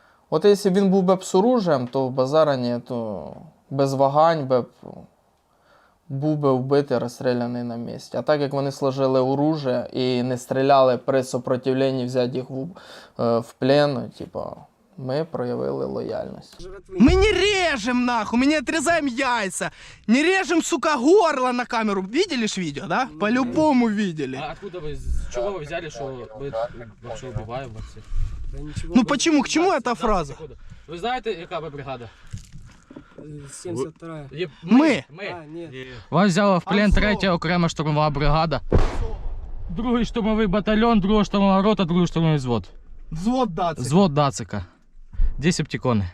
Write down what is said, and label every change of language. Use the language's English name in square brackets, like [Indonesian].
[Ukrainian] От якщо він був би з оружием, то в базарані, то без вагань би був би вбитий, розстріляний на місці. А так як вони сложили оружие і не стріляли при сопротивленні взяти їх в плен, типу, ми проявили лояльність. [Russian] Мы не режем, нахуй, мы не отрезаем яйца. Не режем, сука, горло на камеру. Видели ж видео, да? По-любому видели. А откуда вы, с чего вы взяли, что мы вообще убиваем вас всех? Да ничего, Ну почему, к чему эта фраза? [Ukrainian] Ви знаєте, яка ви бригада? [Russian] 72-я. Мы. А, нет. Вас взяла в плен Азов. [Ukrainian] 3-я окрема штурмова бригада. Другий штурмовий батальйон, друга штурмова рота, другий штурмовий взвод. Взвод дацик. Взвод Дацика. 10 Септикони.